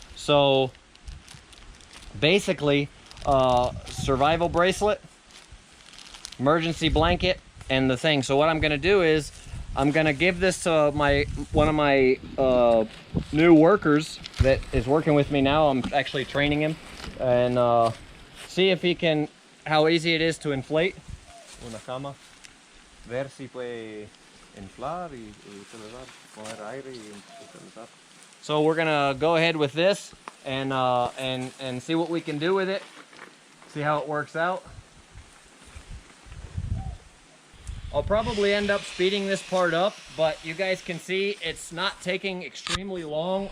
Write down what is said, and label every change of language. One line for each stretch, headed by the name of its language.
English: So basically, survival bracelet, emergency blanket, and the thing. So what I'm gonna do is I'm gonna give this to one of my new workers that is working with me now. I'm actually training him, and see if he can, how easy it is to inflate.
Spanish: Una cama. Ver si puede inflar y poner aire y utilizar.
English: So we're gonna go ahead with this and see what we can do with it. See how it works out. I'll probably end up speeding this part up, but you guys can see it's not taking extremely long.